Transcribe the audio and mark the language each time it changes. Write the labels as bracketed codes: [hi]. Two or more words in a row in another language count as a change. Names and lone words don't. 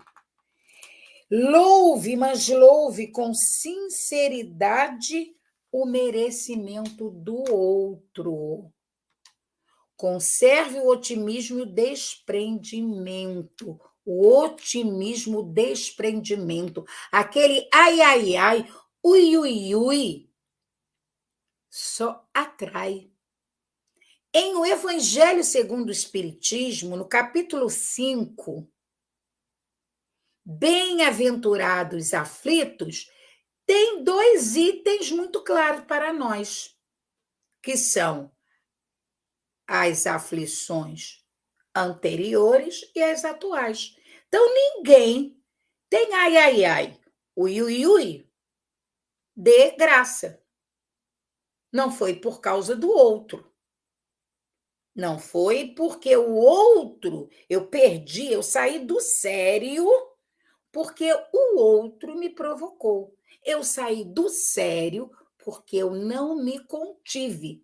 [pt] Louve, mas louve com sinceridade o merecimento do outro. Conserve o otimismo e o desprendimento. O otimismo, o desprendimento. Aquele ai, ai, ai, ui, ui, ui, só atrai. Em O Evangelho segundo o Espiritismo, no capítulo 5, Bem-aventurados aflitos, tem 2 itens muito claros para nós, que são as aflições anteriores e as atuais. Então, ninguém tem ai, ai, ai, ui, ui, ui, de graça. Não foi por causa do outro. Não foi porque o outro, eu perdi, eu saí do sério porque o outro me provocou. Eu saí do sério porque eu não me contive.